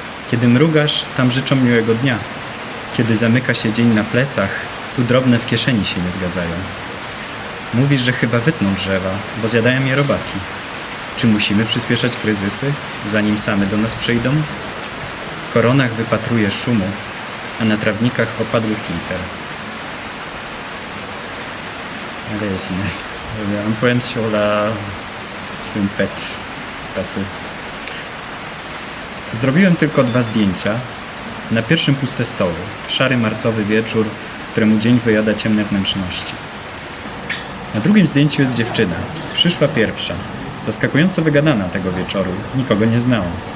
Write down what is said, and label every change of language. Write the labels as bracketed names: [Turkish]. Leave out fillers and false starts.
[Polish] Kiedy mrugasz, tam życzą miłego dnia. Kiedy zamyka się dzień na plecach, tu drobne w kieszeni się nie zgadzają. Mówisz, że chyba wytną drzewa, bo zjadają je robaki. Czy musimy przyspieszać kryzysy, zanim same do nas przyjdą? W koronach wypatruję szumu, a na trawnikach opadłych liter. [French] Allez, c'est un poème sur une fête passée. [Polish] Zrobiłem tylko 2 zdjęcia. Na pierwszym puste stoły, szary marcowy wieczór, któremu dzień wyjada ciemne wnętrzności. Na drugim zdjęciu jest dziewczyna. Przyszła pierwsza. Zaskakująco wygadana tego wieczoru. Nikogo nie znałam.